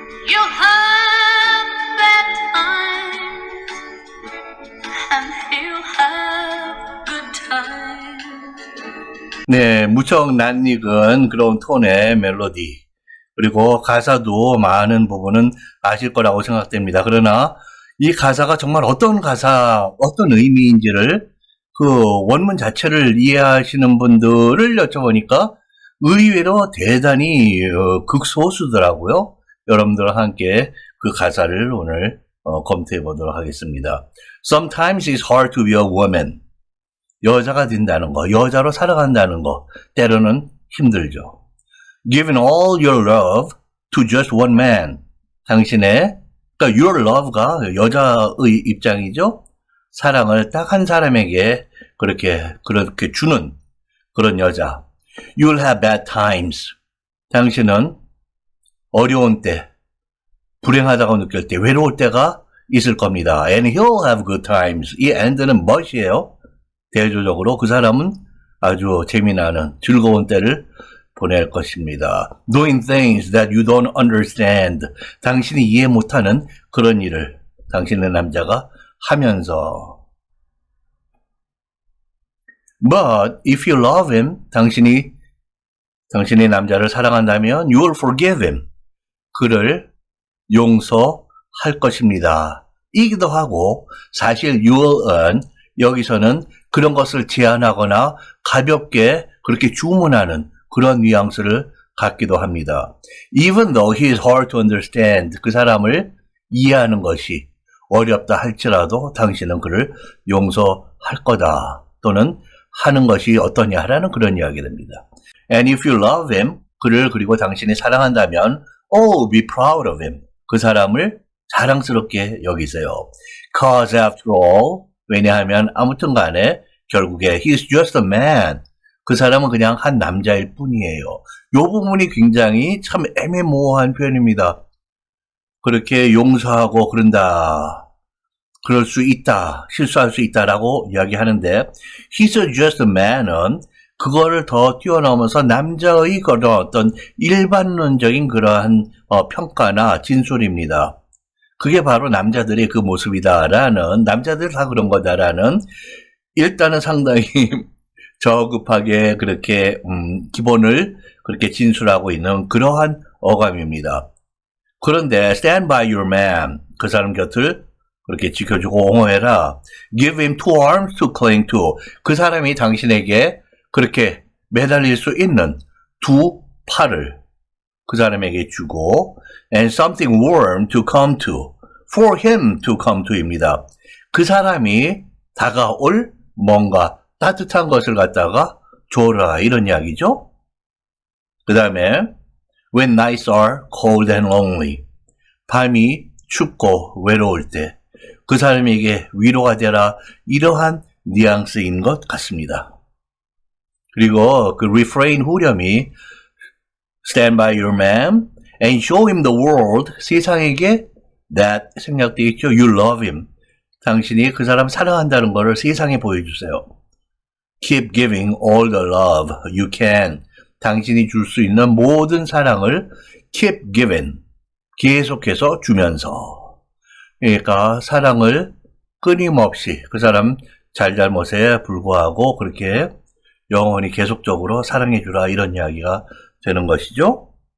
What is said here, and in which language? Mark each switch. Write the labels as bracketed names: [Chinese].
[English] You'll have bad times and he'll have good times. [Korean] 네, 무척 낯익은 그런 톤의 멜로디, 그리고 가사도 많은 부분은 아실 거라고 생각됩니다. 그러나 이 가사가 정말 어떤 가사, 어떤 의미인지를 그 원문 자체를 이해하시는 분들을 여쭤보니까 의외로 대단히 극소수더라고요. 여러분들과 함께 그 가사를 오늘 검토해 보도록 하겠습니다. [English] Sometimes it's hard to be a woman. [Korean] 여자가 된다는 거, 여자로 살아간다는 거, 때로는 힘들죠. [English] Giving all your love to just one man. [Korean] 당신의, 그러니까 [English] your love [Korean] 가 여자의 입장이죠. 사랑을 딱 한 사람에게 그렇게 주는 그런 여자. [English] You'll have bad times. [Korean] 당신은 어려운 때, 불행하다고 느낄 때, 외로울 때가 있을 겁니다. [English] And he'll have good times. [Korean] 이 and는 much이에요. 대조적으로 그 사람은 아주 재미나는 즐거운 때를 보낼 것입니다. [English] Doing things that you don't understand. [Korean] 당신이 이해 못하는 그런 일을 당신의 남자가 하면서. [English] But if you love him, [Korean] 당신의 남자를 사랑한다면 [English] you will forgive him. [Korean] 그를 용서할 것입니다. 이기도 하고 사실 you will은 여기서는 그런 것을 제안하거나 가볍게 그렇게 주문하는 그런 뉘앙스를 갖기도 합니다. [English] Even though he is hard to understand, [Korean] 그 사람을 이해하는 것이 어렵다 할지라도 당신은 그를 용서할 거다. 또는 하는 것이 어떠냐라는 그런 이야기가 됩니다. [English] And if you love him, [Korean] 그를 그리고 당신이 사랑한다면 [English] oh, be proud of him. [Korean] 그 사람을 자랑스럽게 여기세요. [English] Cause after all, [Korean] 왜냐하면 아무튼 간에 결국에 [English] he's just a man. [Korean] 그 사람은 그냥 한 남자일 뿐이에요. 이 부분이 굉장히 참 애매모호한 표현입니다. 그렇게 용서하고 그런다. 그럴 수 있다. 실수할 수 있다라고 이야기하는데 [English] he's just a man [Korean] 은 그거를 더 뛰어넘어서 남자의 그런 어떤 일반론적인 그러한 평가나 진술입니다. 그게 바로 남자들의 그 모습이다라는, 남자들 다 그런 거다라는, 일단은 상당히 저급하게 그렇게 기본을 그렇게 진술하고 있는 그러한 어감입니다. 그런데 [English] stand by your man, [Korean] 그 사람 곁을 그렇게 지켜주고 옹호해라. [English] Give him two arms to cling to, [Korean] 그 사람이 당신에게 그렇게 매달릴 수 있는 두 팔을 그 사람에게 주고 [English] and something warm to come to, for him to come to입니다. [Korean] 그 사람이 다가올 뭔가 따뜻한 것을 갖다가 줘라, 이런 이야기죠. 그 다음에 [English] when nights are cold and lonely, [Korean] 밤이 춥고 외로울 때 그 사람에게 위로가 되라, 이러한 뉘앙스인 것 같습니다. 그리고 그 [English] refrain [Korean] 후렴이 [English] stand by your man and show him the world, [Korean] 세상에게 [English] that [Korean] 생략되어 있죠. [English] You love him, [Korean] 당신이 그 사람 사랑한다는 것을 세상에 보여주세요. [English] Keep giving all the love you can, [Korean] 당신이 줄 수 있는 모든 사랑을 [English] keep giving, [Korean] 계속해서 주면서, 그러니까 사랑을 끊임없이 그 사람 잘잘못에 불구하고 그렇게 영원히 계속적으로 사랑해주라, 이런 이야기가 되는 것이죠.